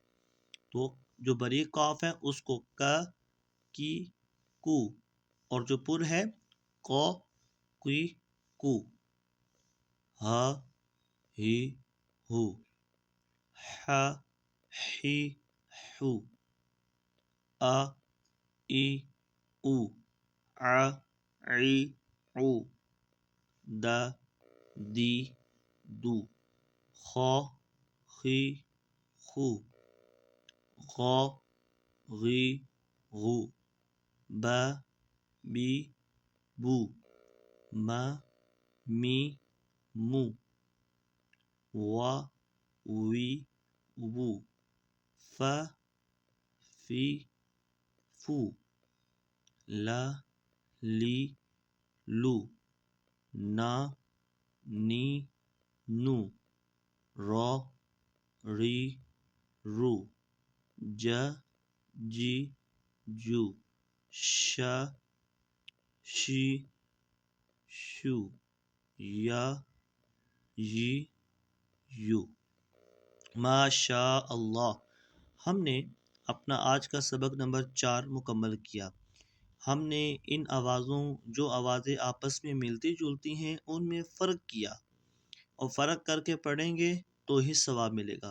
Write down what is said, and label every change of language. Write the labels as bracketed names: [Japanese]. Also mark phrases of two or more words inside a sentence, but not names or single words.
[Urdu] تو جو باریک قاف ہے اس کو کا کی کو اور جو پر ہے کو کی کو. [Arabic] ہا ہی ہو. ح ہی ہو. آ ای او. ع عی عو. د دی دو. خ خی خو. غ غی غو. ب بی بو. م می مو. و وی وو. ف فی فو. ل لی لو. ن نی نو. ر ری رو. ج جی جو. ش شی شو. ی یی یو. [Urdu] ماشاء اللہ. ہم نے اپنا آج کا سبق نمبر 4 مکمل کیا. ہم نے ان آوازوں جو آوازیں آپس میں ملتی جلتی ہیں ان میں فرق کیا اور فرق کر کے پڑھیں گے تو ہی ثواب ملے گا.